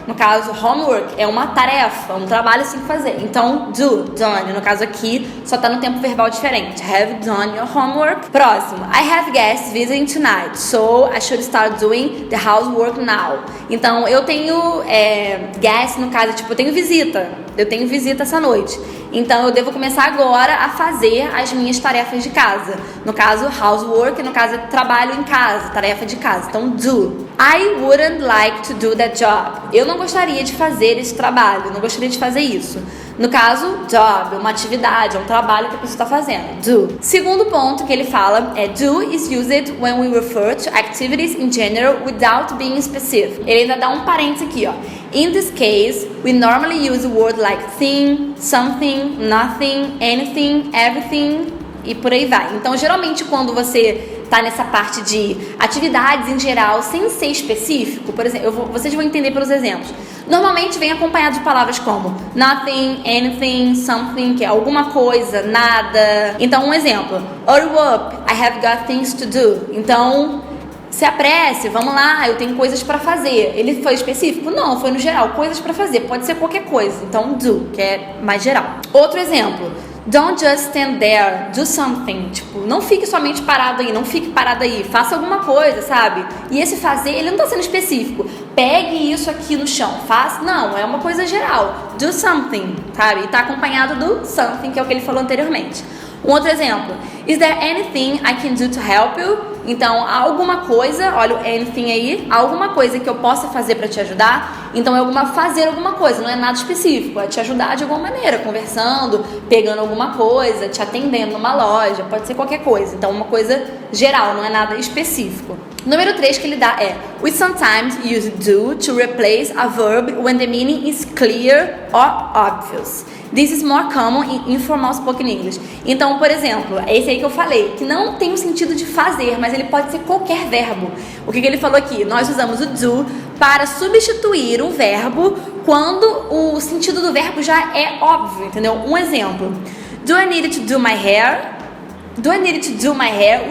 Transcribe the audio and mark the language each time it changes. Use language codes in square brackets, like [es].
[pt] No caso, homework é uma tarefa, um trabalho assim que fazer. Então, done. No caso aqui, só tá no tempo verbal diferente. [en] Have you done your homework? [pt] Próximo. [en] I have guests visiting tonight, so I should start doing the housework now. [pt] Então, eu tenho guests, no caso, tipo, eu tenho visita. Eu tenho visita essa noite. Então, eu devo começar agora a fazer as minhas tarefas de casa. No caso, housework, no caso, trabalho em casa, tarefa de casa. Então, do. [en] I wouldn't like to do that job. [pt] Eu não gostaria de fazer esse trabalho, não gostaria de fazer isso. No caso, job, uma atividade, um trabalho que a pessoa está fazendo. Do. Segundo ponto que ele fala é [en] do is used when we refer to activities in general without being specific. [pt] Ele ainda dá um parênteses aqui, ó. [en] In this case, we normally use a word like thing, something, nothing, anything, everything [pt] e por aí vai. Então, geralmente, quando você tá nessa parte de atividades em geral, sem ser específico, por exemplo, vocês vão entender pelos exemplos. Normalmente vem acompanhado de palavras como nothing, anything, something, que é alguma coisa, nada. Então, um exemplo. [en] Hurry up, I have got things to do. [pt] Então, se apresse, vamos lá, eu tenho coisas pra fazer. Ele foi específico? Não, foi no geral, coisas pra fazer. Pode ser qualquer coisa. Então, do, que é mais geral. Outro exemplo. [en] Don't just stand there, do something. [pt] Tipo, não fique somente parado aí, não fique parado aí, faça alguma coisa, sabe? E esse fazer, ele não tá sendo específico. Pegue isso aqui no chão, faça. Não, é uma coisa geral. [en] Do something, [pt] sabe? E tá acompanhado do something, que é o que ele falou anteriormente. Um outro exemplo. [en] Is there anything I can do to help you? [pt] Então, há alguma coisa, olha o anything aí, há alguma coisa que eu possa fazer para te ajudar? Então, é fazer alguma coisa, não é nada específico, é te ajudar de alguma maneira, conversando, pegando alguma coisa, te atendendo numa loja, pode ser qualquer coisa. Então, uma coisa geral, não é nada específico. Número 3 que ele dá é [en] we sometimes use do to replace a verb when the meaning is clear or obvious. This is more common in informal spoken English. [pt] Então, por exemplo, é esse aí que eu falei, que não tem o sentido de fazer, mas ele pode ser qualquer verbo. O que ele falou aqui? Nós usamos o do para substituir um verbo quando o sentido do verbo já é óbvio, entendeu? Um exemplo. [en] Do I need to do my hair? Do I need to do my hair?